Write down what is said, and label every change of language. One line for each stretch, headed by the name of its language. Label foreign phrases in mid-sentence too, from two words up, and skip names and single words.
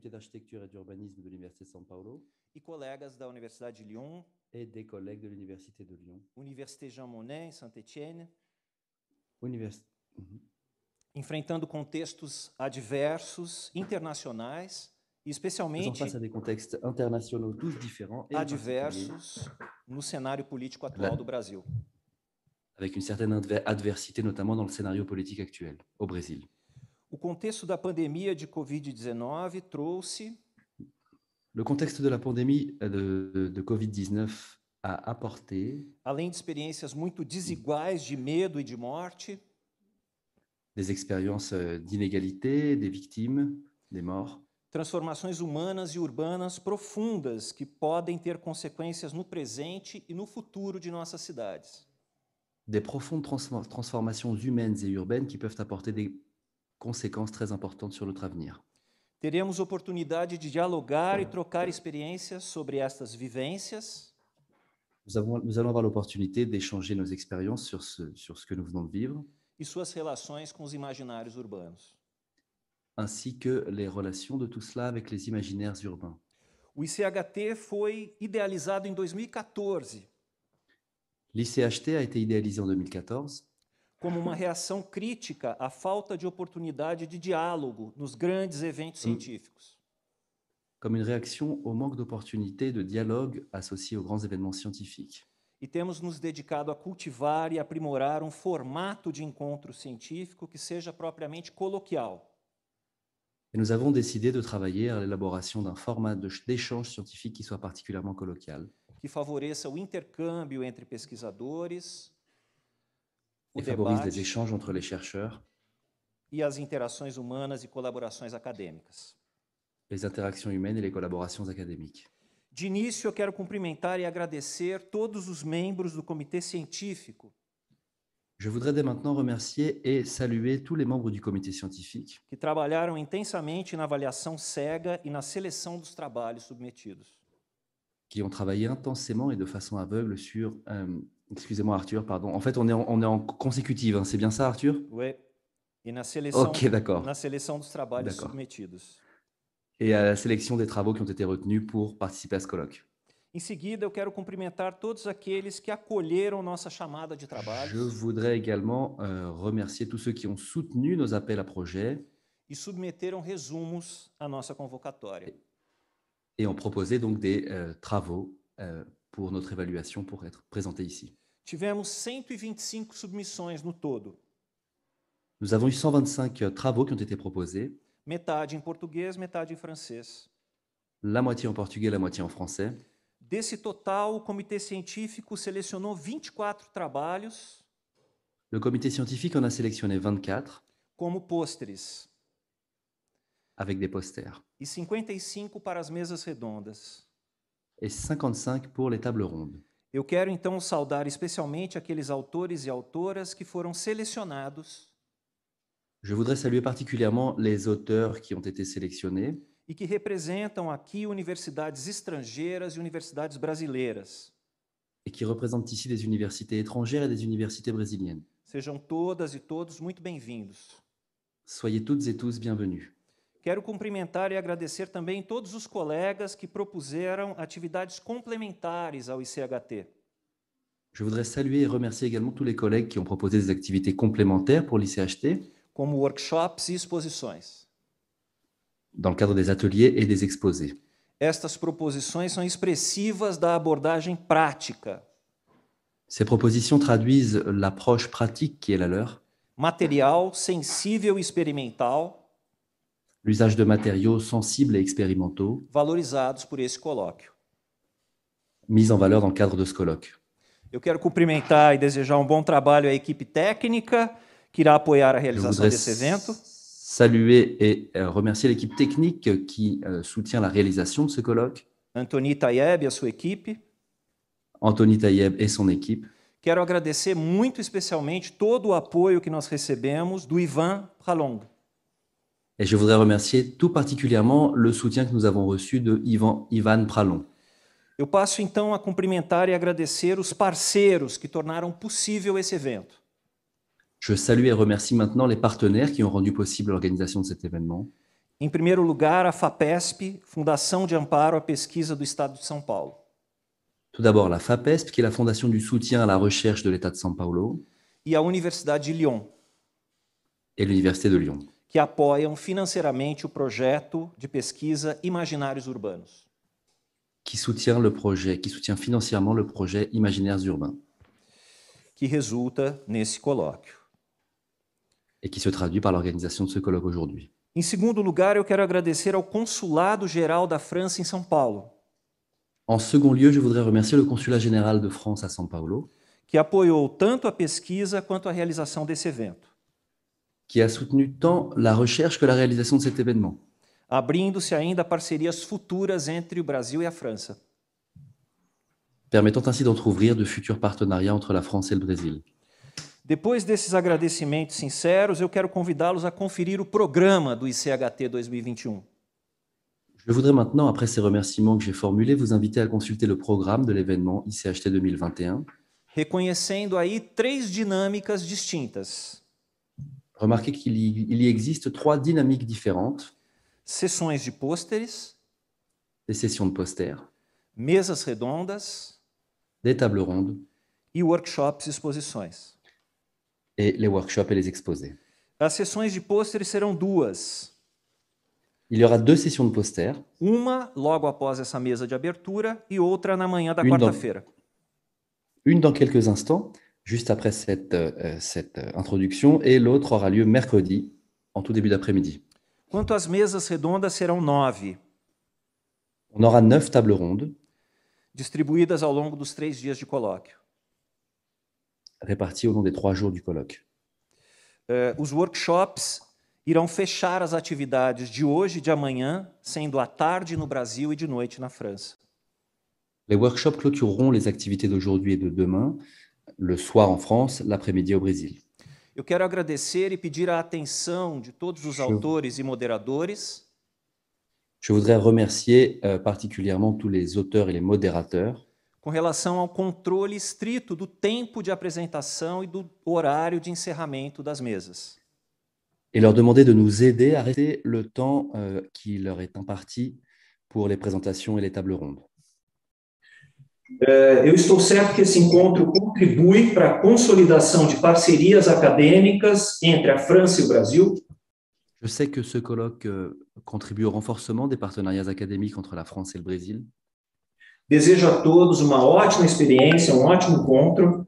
Portuguese: e colegas da Universidade de Lyon, Université Jean Monnet, em Saint-Étienne, enfrentando contextos adversos, internacionais, e especialmente adversos no cenário político atual do Brasil.
French: Avec une certaine adversité, notamment dans le scénario politique actuel au Brésil.
Portuguese: O contexto da pandemia de Covid-19 trouxe
French: Le contexte de la pandémie de Covid-19 a apporté,
Portuguese: além de experiências muito desiguais de medo e de morte,
French: des expériences d'inégalité, des victimes, des morts,
Portuguese: transformações humanas e urbanas profundas que podem ter consequências no presente e no futuro de nossas cidades.
French: des profondes transformations humaines et urbaines qui peuvent apporter des conséquences très importantes sur notre avenir.
Portuguese: Teremos oportunidade de dialogar e trocar experiências sobre estas vivências.
French: Nous allons avoir l'opportunité d'échanger nos expériences sur ce que nous venons de vivre,
Portuguese: E suas relações com os imaginários urbanos.
French: ainsi que les relations de tout cela avec les imaginaires urbains.
Portuguese: O ICHT foi idealizado em 2014
French: L'ICHT a été idéalisé en 2014
Portuguese: como uma reação crítica à falta de oportunidade de diálogo nos grandes eventos científicos.
French: comme une réaction au manque d'opportunités de dialogue associé aux grands événements scientifiques.
Portuguese: E temos nos dedicado a cultivar e aprimorar um formato de encontro científico que seja propriamente coloquial.
French: Et nous avons décidé de travailler à l'élaboration d'un format d'échange scientifique qui soit particulièrement colloquial,
Portuguese: Que favoreça o intercâmbio entre pesquisadores, o
French: et favorise les
Portuguese: debate
French: échanges entre les chercheurs,
Portuguese: e as interações humanas e colaborações acadêmicas.
French: les interactions humaines et les collaborations académiques.
Portuguese: De início, eu quero cumprimentar e agradecer todos os membros do comitê científico
French: Je voudrais dès maintenant remercier et saluer tous les membres du comité scientifique
Portuguese: que trabalharam intensamente na avaliação cega e na seleção dos trabalhos submetidos.
French: qui ont travaillé intensément et de façon aveugle sur... excusez-moi Arthur, pardon. En fait, on est en consécutive, hein. C'est bien ça Arthur?
Portuguese: Ué, e na seleção,
French: Ok, d'accord.
Portuguese: na seleção dos trabalhos
French: D'accord.
Portuguese: submetidos.
French: Et à la sélection des travaux qui ont été retenus pour participer à ce colloque.
Portuguese: Em seguida, eu quero cumprimentar todos aqueles que acolheram nossa chamada de trabalho
French: Je voudrais également remercier tous ceux qui ont soutenu nos appels à projets
Portuguese: e submeteram resumos à nossa convocatória.
French: et ont proposé donc des travaux pour notre évaluation pour être présentés ici.
Portuguese: Tivemos 125 submissões no todo,
French: Nous avons eu 125 travaux qui ont été proposés,
Portuguese: metade em português, metade em francês.
French: la moitié en portugais, la moitié en français.
Portuguese: Desse total, o comitê científico selecionou 24 trabalhos
French: Le comité scientifique en a sélectionné 24
Portuguese: como pôsteres
French: avec des posters
Portuguese: e 55 para as mesas redondas.
French: et 55 pour les tables rondes.
Portuguese: Eu quero então saudar especialmente aqueles autores e autoras que foram selecionados
French: Je voudrais saluer particulièrement les auteurs qui ont été sélectionnés
Portuguese: e que representam aqui universidades estrangeiras e universidades brasileiras.
French: et qui représentent ici des universités étrangères et des universités brésiliennes.
Portuguese: Sejam todas e todos muito bem-vindos.
French: Soyez toutes et tous bienvenus.
Portuguese: Quero cumprimentar e agradecer também todos os colegas que propuseram atividades complementares ao ICHT.
French: Je voudrais saluer et remercier également tous les collègues qui ont proposé des activités complémentaires pour l'ICHT
Portuguese: como workshops e exposições.
French: dans le cadre des ateliers et des exposés.
Portuguese: Estas proposições são expressivas da abordagem prática,
French: Ces propositions traduisent l'approche pratique qui est la leur,
Portuguese: material, sensível e experimental,
French: l'usage de matériaux sensibles et expérimentaux,
Portuguese: valorizados por esse colóquio.
French: mises en valeur dans le cadre de ce colloque.
Portuguese: Eu quero cumprimentar e desejar bom trabalho à equipe técnica que irá apoiar a
French: Je
Portuguese: realização
French: voudrais
Portuguese: desse evento.
French: saluer et remercier l'équipe technique qui soutient la réalisation de ce colloque,
Portuguese: Antoni Tayeb e a sua equipe.
French: Anthony Tayeb et son équipe.
Portuguese: Quero agradecer muito especialmente todo o apoio que nós recebemos do Ivan Pralong.
French: Et je voudrais remercier tout particulièrement le soutien que nous avons reçu de Ivan Pralong.
Portuguese: Eu passo então a cumprimentar e agradecer os parceiros que tornaram possível esse evento.
French: Je salue et remercie maintenant les partenaires qui ont rendu possible l'organisation de cet événement.
Portuguese: Em primeiro lugar, a FAPESP, Fundação de Amparo à Pesquisa do Estado de São Paulo.
French: Tout d'abord, la FAPESP, qui est la Fondation du soutien à la recherche de l'État de São Paulo,
Portuguese: E a Universidade de Lyon,
French: et l'Université de Lyon,
Portuguese: que apoiam financeiramente o projeto de pesquisa Imaginários Urbanos.
French: qui soutient financièrement le projet Imaginaires Urbains,
Portuguese: Que resulta nesse colóquio.
French: et qui se traduit par l'organisation de ce colloque aujourd'hui.
Portuguese: Em segundo lugar, eu quero agradecer ao Consulado Geral da França em São Paulo,
French: En second lieu, je voudrais remercier le Consulat général de France à São Paulo,
Portuguese: que apoiou tanto a pesquisa quanto a realização desse evento,
French: qui a soutenu tant la recherche que la réalisation de cet événement,
Portuguese: abrindo-se ainda parcerias futuras entre o Brasil e a França.
French: permettant ainsi d'entrouvrir de futurs partenariats entre la France et le Brésil.
Portuguese: Depois desses agradecimentos sinceros, eu quero convidá-los a conferir o programa do ICHT 2021.
French: Je voudrais maintenant, après ces remerciements que j'ai formulés, vous inviter à consulter le programme de l'événement ICHT 2021.
Portuguese: Reconhecendo aí 3 dinâmicas distintas.
French: Remarquez qu'il y existe 3 dynamiques différentes:
Portuguese: Sessões de pôsteres,
French: des sessions de posters,
Portuguese: mesas redondas
French: des tables rondes
Portuguese: e workshops e exposições.
French: et les workshops et les exposés.
Portuguese: As sessões de pôsteres serão 2.
French: Il y aura 2 sessions de posters,
Portuguese: Uma logo após essa mesa de abertura e outra na manhã da
French: Une dans-
Portuguese: quarta-feira.
French: une dans quelques instants, juste après cette introduction, et l'autre aura lieu mercredi, en tout début d'après-midi.
Portuguese: Quanto às mesas redondas, serão 9,
French: On aura 9 tables rondes
Portuguese: distribuídas ao longo dos 3 dias de colóquio.
French: réparties au long des 3 jours du colloque.
Portuguese: Os workshops irão fechar as atividades de hoje e de amanhã, sendo à tarde no Brasil e de noite na França.
French: Les workshops clôtureront les activités d'aujourd'hui et de demain, le soir en France, l'après-midi au Brésil.
Portuguese: Eu quero agradecer e pedir a atenção de todos os autores e moderadores
French: Je voudrais remercier particulièrement tous les auteurs et les modérateurs
Portuguese: com relação ao controle estrito do tempo de apresentação e do horário de encerramento das mesas.
French: et leur demander de nous aider à rester le temps qui leur est imparti pour les présentations et les tables rondes.
Portuguese: Eu estou certo que esse encontro contribui para a consolidação de parcerias acadêmicas entre a França e o Brasil.
French: Je sais que ce colloque contribue au renforcement des partenariats académiques entre la France et le Brésil.
Portuguese: Desejo a todos uma ótima experiência, ótimo encontro.